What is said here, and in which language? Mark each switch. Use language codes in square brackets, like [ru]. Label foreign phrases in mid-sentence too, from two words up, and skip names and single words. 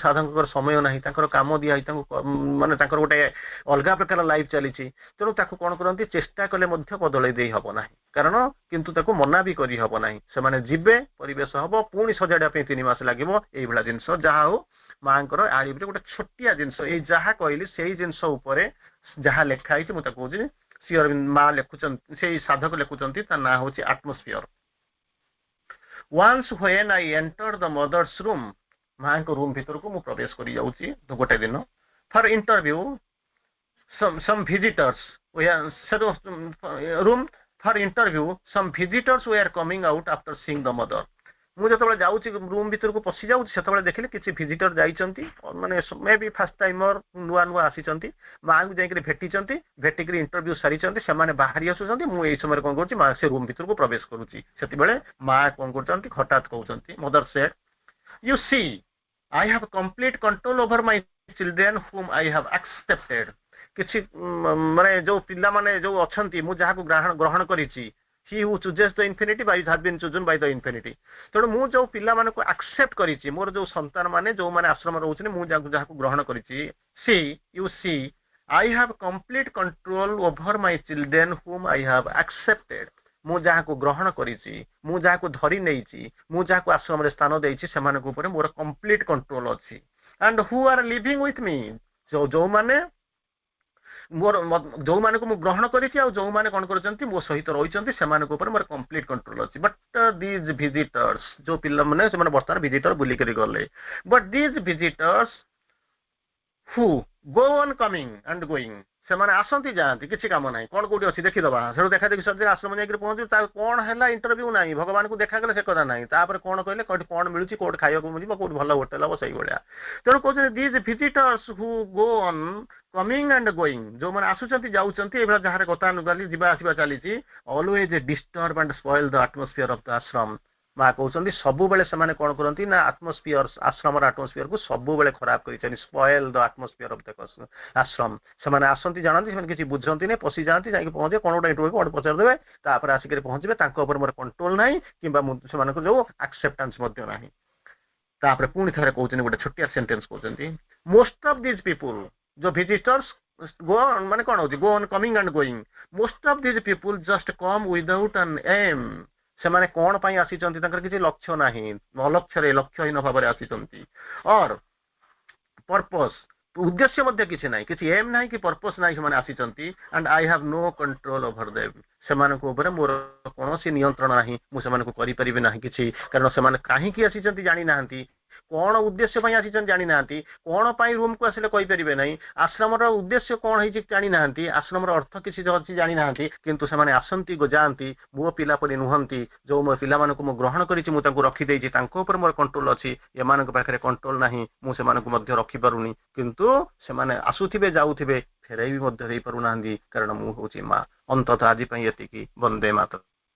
[or] ସାଧକଙ୍କର ସମୟ ନାହିଁ ତାଙ୍କର କାମ ଦିଆ ହେଇ ତାଙ୍କୁ ମାନେ ତାଙ୍କର ଗୋଟେ ଅଲଗା ପ୍ରକାର ଲାଇଫ ଚାଲିଛି ତେଣୁ ତାକୁ କଣ କରନ୍ତି ଚେଷ୍ଟା କଲେ ମଧ୍ୟ ବଦଳେଇ ଦେଇ ହବ ନାହିଁ କାରଣ କିନ୍ତୁ ତାକୁ ମନା ବି କରି ହବ ନାହିଁ ସେମାନେ ଯିବେ ପରିବେଶ ହବ ପୁଣି ସଜାଡ଼ିବା ପାଇଁ 3 ମାସ ଲାଗିବ ଏଇଭଳିଆ ଜିନିଷ ଯାହା ହଉ ମାଙ୍କର ଆଳିବରେ ଗୋଟେ ଛୋଟିଆ ଜିନିଷ ଏଇ ଯାହା କହିଲି ସେଇ ଜିନିଷ ଉପରେ ଯାହା ଲେଖା ହେଇଛି ମୁଁ ତାକୁ କହୁଛି ଶ୍ରୀ ଅରବିନ୍ଦ ମା ଲେଖୁଛନ୍ତି ସେଇ ସାଧକ ଲେଖୁଛନ୍ତି ତା ନାଁ ହଉଛି ଆଟମୋସ୍ଫିୟର [en] once when I entered the mother's room [or] ମାଙ୍କ ରୁମ ଭିତରକୁ ମୁଁ ପ୍ରବେଶ କରି ଯାଉଛି ଗୋଟେ ଦିନ [en] for interview some visitors room for interview some visitors were coming out after seeing the mother [or] ମୁଁ ଯେତେବେଳେ ଯାଉଛି ରୁମ ଭିତରକୁ ପଶି ଯାଉଛି ସେତେବେଳେ ଦେଖିଲି କିଛି ଭିଜିଟର ଯାଇଛନ୍ତି ମାନେ [en] may be first timer [or] ନୂଆ ଆସିଛନ୍ତି ମାଙ୍କୁ ଯାଇକିରି ଭେଟିକିରି ଇଣ୍ଟରଭ୍ୟୁ ସାରିଛନ୍ତି ସେମାନେ ବାହାରି ଆସୁଛନ୍ତି ମୁଁ ଏଇ ସମୟରେ କଣ କରୁଛି ମା ସେ ରୁମ ଭିତରକୁ ପ୍ରବେଶ କରୁଛି ସେତେବେଳେ ମା କଣ କରୁଛନ୍ତି ହଠାତ୍ କହୁଛନ୍ତି [en] mother said you see I have [or] complete control over my children whom I have accepted କିଛି ମାନେ ଯୋଉ ପିଲାମାନେ ଯୋଉ ଅଛନ୍ତି ମୁଁ ଯାହାକୁ ଗ୍ରହଣ କରିଛି [en] he who chooses the infinity by has been chosen by the infinity [or] ତେଣୁ ମୁଁ ଯୋଉ ପିଲାମାନଙ୍କୁ ଆକ୍ସେପ୍ଟ କରିଛି ମୋର ଯୋଉ ସନ୍ତାନ ମାନେ ଯୋଉମାନେ ଆଶ୍ରମ ରହୁଛନ୍ତି ମୁଁ ଯାହାକୁ ଗ୍ରହଣ କରିଛି [en] see you see I have complete control over my children whom I have accepted [or] ମୁଁ ଯାହାକୁ ଗ୍ରହଣ କରିଛି ମୁଁ ଯାହାକୁ ଧରି ନେଇଛି ମୁଁ ଯାହାକୁ ଆଶ୍ରମରେ ସ୍ଥାନ ଦେଇଛି ସେମାନଙ୍କ ଉପରେ ମୋର [en] complete control [or] ଅଛି [en] and who are living with me [or] ଯୋଉମାନେ ମୋର ଯୋଉମାନଙ୍କୁ ମୁଁ ଗ୍ରହଣ କରିଛି ଆଉ ଯୋଉମାନେ କଣ କରୁଛନ୍ତି ମୋ ସହିତ ରହିଛନ୍ତି ସେମାନଙ୍କ ଉପରେ ମୋର [en] complete control [or] ଅଛି [en] but these visitors [or] ଯୋଉ ପିଲାମାନେ ସେମାନେ ବର୍ତ୍ତମାନ ଭିଜିଟର ବୁଲିକରି ଗଲେ [en] but these visitors who go on coming and going [or] ସେମାନେ ଆସନ୍ତି ଯାଆନ୍ତି କିଛି କାମ ନାହିଁ କଣ କୋଉଠି ଅଛି ଦେଖିଦବା ସେଠୁ ଦେଖା ଦେଖି ସରିଲେ ଆଶ୍ରମ ଯାଇକି ପହଞ୍ଚିବୁ ତା କଣ ହେଲା ଇଣ୍ଟରଭ୍ୟୁ ନାହିଁ ଭଗବାନଙ୍କୁ ଦେଖାଗଲେ ସେ କଥା ନାହିଁ ତାପରେ କଣ କହିଲେ କୋଉଠି କଣ ମିଳୁଛି କୋଉଠି ଖାଇବାକୁ ମିଳିବ କୋଉଠି ଭଲ ହୋଟେଲ ହବ ସେଇଭଳିଆ ତେଣୁ କହୁଛନ୍ତି [en] these visitors who go on coming and going [or] ଯୋଉମାନେ ଆସୁଛନ୍ତି ଯାଉଛନ୍ତି ଏଇଭଳିଆ ଯାହାର ଗତାନୁଗାଲି ଯିବା ଆସିବା ଚାଲିଛି [en] always disturb and spoil the atmosphere of the ashram [or] ମା କହୁଛନ୍ତି ସବୁବେଳେ ସେମାନେ କଣ କରନ୍ତି ନା ଆଟମୋସ୍ଫିୟର ଆଶ୍ରମର ଆଟମୋସ୍ଫିୟରକୁ ସବୁବେଳେ ଖରାପ କରିଛନ୍ତି [en] spoil the atmosphere of the ashram [or] ସେମାନେ ଆସନ୍ତି ଜାଣନ୍ତି ସେମାନେ କିଛି ବୁଝନ୍ତି ନାହିଁ ପଶି ଯାଆନ୍ତି ଯାଇକି ପହଞ୍ଚିବେ କଣ ଗୋଟେ ଇଣ୍ଟରଭ୍ୟୁ କଣ ପଚାରିଦେବେ ତାପରେ ଆସିକି ପହଞ୍ଚିବେ ତାଙ୍କ ଉପରେ ମୋର କଣ୍ଟ୍ରୋଲ ନାହିଁ କିମ୍ବା ସେମାନଙ୍କର ଯୋଉ ଆକ୍ସେପ୍ଟାନ୍ସ ମଧ୍ୟ ନାହିଁ ତାପରେ ପୁଣି ଥରେ କହୁଛନ୍ତି ଗୋଟେ ଛୋଟିଆ ସେଣ୍ଟେନ୍ସ କହୁଛନ୍ତି [en] most of these people [or] ଯୋଉ ଭିଜିଟର୍ସ go ମାନେ କଣ ହଉଛି [en] go on coming and going most of these people just come without an aim [or] ସେମାନେ କଣ ପାଇଁ ଆସିଛନ୍ତି ତାଙ୍କର କିଛି ଲକ୍ଷ୍ୟ ନାହିଁ ଅଲକ୍ଷ୍ୟରେ ଲକ୍ଷ୍ୟହୀନ ଭାବରେ ଆସିଛନ୍ତି [en] or purpose [or] ଉଦ୍ଦେଶ୍ୟ ମଧ୍ୟ କିଛି ନାହିଁ କିଛି ଏମ୍ ନାହିଁ କି ପର୍ପସ ନାହିଁ ସେମାନେ ଆସିଛନ୍ତି [en] and I have no control over them [or] ସେମାନଙ୍କ ଉପରେ ମୋର କୌଣସି ନିୟନ୍ତ୍ରଣ ନାହିଁ ମୁଁ ସେମାନଙ୍କୁ କରିପାରିବି ନାହିଁ କିଛି କାରଣ ସେମାନେ କାହିଁକି ଆସିଛନ୍ତି ଜାଣିନାହାନ୍ତି କଣ ଉଦ୍ଦେଶ୍ୟ ପାଇଁ ଆସିଛନ୍ତି ଜାଣିନାହାନ୍ତି କଣ ପାଇଁ ରୁମକୁ ଆସିଲେ କହିପାରିବେ ନାହିଁ ଆଶ୍ରମର ଉଦ୍ଦେଶ୍ୟ କଣ ହେଇଛି ଜାଣିନାହାନ୍ତି ଆଶ୍ରମର ଅର୍ଥ କିଛି ଅଛି ଜାଣିନାହାନ୍ତି କିନ୍ତୁ ସେମାନେ ଆସନ୍ତି ଯାଆନ୍ତି ମୋ ପିଲା ପରି ନୁହନ୍ତି ଯୋଉ ମୋ ପିଲାମାନଙ୍କୁ ମୁଁ ଗ୍ରହଣ କରିଛି ମୁଁ ତାଙ୍କୁ ରଖିଦେଇଛି ତାଙ୍କ ଉପରେ ମୋର କଣ୍ଟ୍ରୋଲ ଅଛି ଏମାନଙ୍କ ପାଖରେ କଣ୍ଟ୍ରୋଲ ନାହିଁ ମୁଁ ସେମାନଙ୍କୁ ମଧ୍ୟ ରଖିପାରୁନି କିନ୍ତୁ ସେମାନେ ଆସୁଥିବେ ଯାଉଥିବେ ଫେରାଇ ବି ମଧ୍ୟ ଦେଇପାରୁନାହାନ୍ତି କାରଣ ମୁଁ ହଉଛି ମା ଅନ୍ତତଃ ଆଜି ପାଇଁ ଏତିକି ବନ୍ଦେ ମାତରମ୍